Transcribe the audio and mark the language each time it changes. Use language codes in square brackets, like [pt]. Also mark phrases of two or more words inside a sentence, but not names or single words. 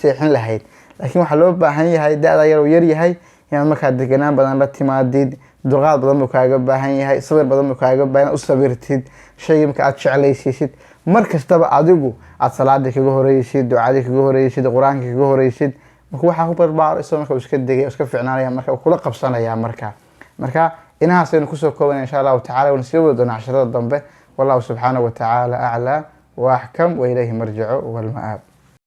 [so] sheexin lahayd laakiin waxa loo baahan yahay da'da yar yahay inaad marka deganaan badan la timaadid dulqaad badan uu kaaga baahan yahay sabir badan uu kaaga baahan u sabirtid shay marka aad jeclaysiisid markastaba adigu aad salaada kaga horeysid ducada kaga horeysid quraanka kaga horeysid marka waxa ku barbaaro isoo marka iska degay iska fiicnaanaya marka kula qabsanaya marka inahaas aynu ku soo koobnaa [ar] إن شاء الله تعالى [so] wana sii wado nasharada dambe [ar] والله سبحانه وتعالى أعلم وأحكم وإليه المرجع والمآب